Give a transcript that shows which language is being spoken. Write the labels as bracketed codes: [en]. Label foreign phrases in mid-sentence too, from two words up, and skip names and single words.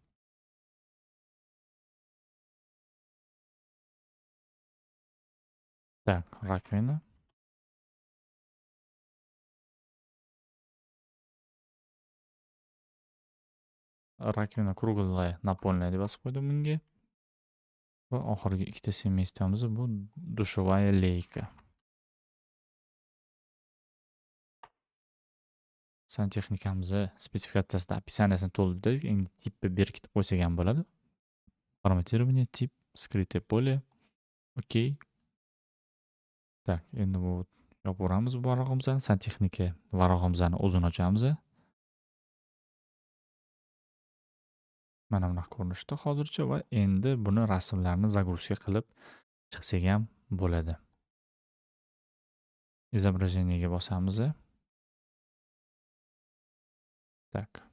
[ru] Так, rakovina. Раковина круглая, напольная [uz] deb yozib qo'ydim bunga. Va oxirgi ikkita semestamiz bu dushovая leyka. Santexnikamiz spesifikatsiyasida описаниесini to'ldirdik. Endi tipni berkitib qo'ysak ham bo'ladi. [ru] Formatirование, tip, скрытое поле. Okey. Так, [uz] endi bu yopaveramiz bu varog'imizni. Santexnika varog'imizni o'zini ochamiz. Mana bunaqa ko'rinishda hozircha va endi buni rasmlarni загрузка qilib chiqsak ham bo'ladi. Изображениеga bosamiz. Так.